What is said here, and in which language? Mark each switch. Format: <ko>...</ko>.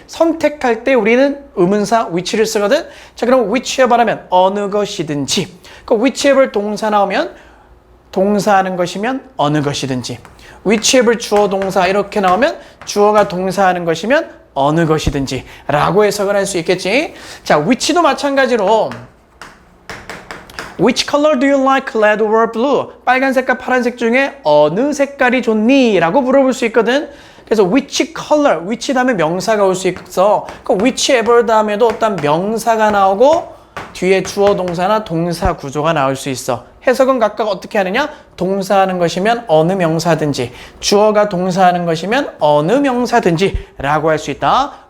<ko>선택할 때 우리는 의문사 which를 쓰거든. 자, 그럼 whichever 하면 어느 것이든지. 그 whichever 동사 나오면 동사하는 것이면 어느 것이든지. whichever 주어 동사 이렇게 나오면 주어가 동사하는 것이면 어느 것이든지 라고 해석을 할 수 있겠지.</ko> <en>자, which도 마찬가지로 Which color do you like, red or blue?</en> <ko>빨간색과 파란색 중에 어느 색깔이 좋니? 라고 물어볼 수 있거든. 그래서 which color, which 다음에 명사가 올 수 있어. 그 whichever 다음에도 어떤 명사가 나오고 뒤에 주어 동사나 동사 구조가 나올 수 있어. 해석은 각각 어떻게 하느냐? 동사하는 것이면 어느 명사든지, 주어가 동사하는 것이면 어느 명사든지 라고 할 수 있다.</ko>